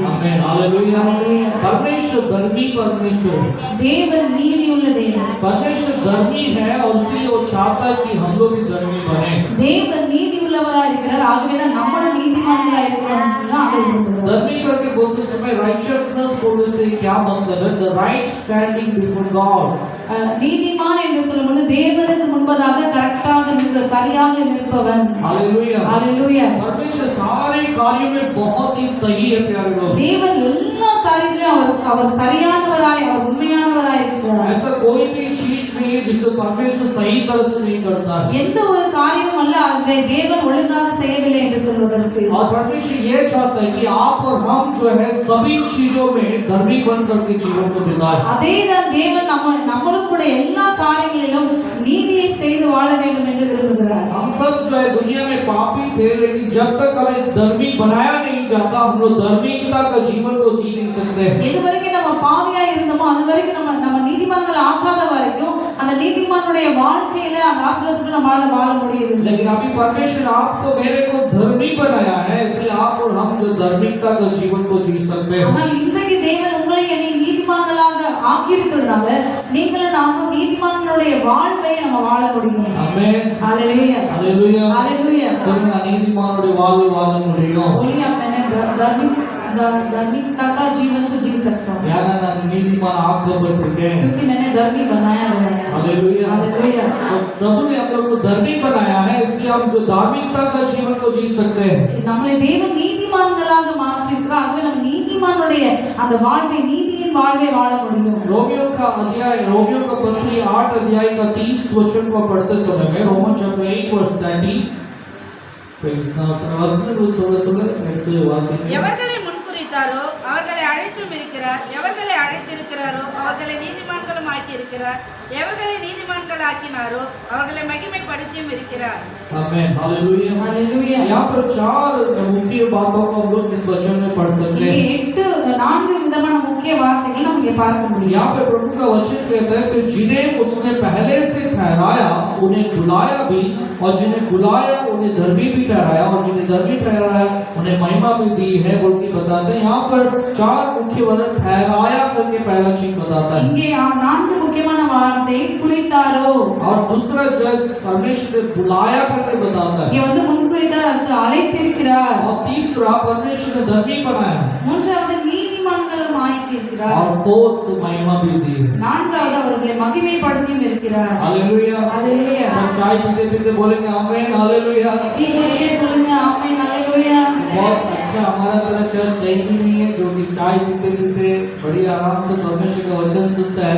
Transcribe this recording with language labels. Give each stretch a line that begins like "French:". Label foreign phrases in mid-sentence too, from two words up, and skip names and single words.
Hindi: आमीन हालेलुया। हालेलुया। परमेश्वर धर्मी परमेश्वर है।
Tamil: தேவன் நீதி உள்ள தேவன்।
Hindi: परमेश्वर धर्मी है और इसलिए वो चाहता है कि हम लोग भी धर्मी बने।
Tamil: தேவன் நீதி உள்ளவராய் இருக்கிறார். ஆகவேதான் நம்மளும் நீதிமான்களாய் இருக்கிறோம் என்று ஆண்டவர் விரும்புகிறார்.
Hindi: धर्मी करके बोलते समय righteousness बोलने से क्या मतलब है?
English: The right standing before God.
Tamil: நீதிமான் என்று சொல்லும்போது தேவனுக்கு முன்பதாக கரெக்டாக நிற்க சரியாக நிற்பவன்.
Hindi: हालेलुया हालेलुया. परमेश्वर सारे कार्यों में बहुत ही सही है प्यारे लोग। தேவன் எல்லா காரியத்திலும் அவர் சரியானவராய் அவர் உண்மையானவராய் இருக்கிறார். ऐसा कोई भी चीज नहीं है जिसको परमेश्वर सही तरह से नहीं करता है। எந்த ஒரு காரியமும் அல்ல அதை தேவன் ஒழுங்காக செய்யவில்லை என்று சொல்வதற்கு. और परमेश्वर ये चाहता है कि आप और हम जो है सभी चीजों में धर्मी बन करके जीवन को बिताएं। அதேதான் தேவன் நம்மளும் கூட எல்லா காரியங்களிலும் நீதியை செய்து வாழ வேண்டும் என்று விரும்புகிறார். हम सब जो है दुनिया में पापी थे, लेकिन जब तक हमें धर्मी बनाया नहीं जाता हम लोग धार्मिकता का जीवन को जी नहीं सकते।
Tamil: எதுவரைக்கும் நம்ம பாவியா இருந்தோமோ அதுவரைக்கும் நம்ம நீதிமான்கள் ஆகாத வரைக்கும் அந்த நீதிமானுடைய வாழ்க்கையில அந்த ஆசீர்வாதத்துக்குள்ள நம்மால வாழ முடியவில்லை.
Hindi: लेकिन अभी परमेश्वर आपको मेरे को धर्मी बनाया है, इसलिए आप और हम जो धार्मिकता का जीवन को जी सकते हैं।
Tamil: ஆனால் இன்றைக்கு தேவன் உங்களை என்னை நீதிமான்களாக ஆக்கி இருக்கிறதுனால நீங்களும் நானும் நீதிமான்களுடைய வாழ்வை நம்ம வாழ முடியும். ஆமென். ஹalleluya. ஹalleluya. ஹalleluya. சொல்லுங்க நீதிமானுடைய வாழ்வு வாழ முடியும்.
Hindi: बोलिए मैंने धार्मिकता का जीवन को जी सकता हूँ यार ना नीतिमान आप बनते क्योंकि मैंने धर्मी बनाया गया है। हालेलुया। हालेलुया। तो प्रभु ने हम लोग को धर्मी बनाया है, इसलिए हम जो धार्मिकता का जीवन को जी सकते हैं।
Tamil: நம்மளை தேவன் நீதிமான்களாக மாற்றியிருக்கிறார். ஆகவே நம்ம நீதிமானுடைய அந்த வாழ்வை நீதியின் வாழ்வை வாழ முடியும்.
Hindi: रोमियो का पत्री 8 अध्याय का 30 वचन को पढ़ते समय में
English: Roman chapter 8 verse 30
Tamil: எவர்களை முன்குறித்தாரோ அவர்களை அழைத்தும் இருக்கிறார், எவர்களை அழைத்திருக்கிறாரோ அவர்களை நீதிமான்களும் ஆக்கி இருக்கிறார், எவர்களை நீதிமான்கள் ஆக்கினாரோ அவர்களை மகிமைப்படுத்தியும் இருக்கிறார்.
Hindi: आमेन। हालेलुया। हालेलुया। यहाँ पर 4 मुख्य बातों को हम लोग इस वचन में पढ़ सकते हैं।
Tamil: இங்கே 4 விதமான முக்கிய வார்த்தைகள் நம்ம இங்கே பார்க்க முடியும்.
Hindi: यहाँ पे प्रभु का वचन कहता है फिर जिन्हें उसने पहले से ठहराया उन्हें बुलाया भी, और जिन्हें बुलाया उन्हें धर्मी भी ठहराया, और जिन्हें धर्मी ठहराया उन्हें महिमा भी दी है बोल के बताते हैं। यहाँ पर 4 मुख्य वचन ठहराया करके पहला चीज बताता है।
Tamil: இங்கே 4 முக்கியமான வார்த்தை குறித்தாரோ,
Hindi: और दूसरा जब परमेश्वर ने बुलाया करके बताता है।
Tamil: இங்கே வந்து முன்குறித்தார் அடுத்து அழைத்திருக்கிறார்,
Hindi: और तीसरा परमेश्वर ने धर्मी बनाया,
Tamil: மூன்றாவது நீதிமான்களும் ஆக்கி இருக்கிறார்,
Hindi: और फोर्थ महिमा भी दी है।
Tamil: நான்காவது அவர்களை மகிமைப்படுத்தியும் இருக்கிறார்.
Hindi: हालेलुया। हालेलुया। हम चाय पीते पीते बोलेंगे आमीन हालेलुया।
Tamil: டீ குடிச்சிட்டே சொல்லுங்க ஆமென் हालेलुया।
Hindi: बहुत अच्छा हमारा तरह चर्च कहीं भी नहीं है, क्योंकि चाय पीते पीते बड़ी आराम से परमेश्वर का वचन सुनते हैं।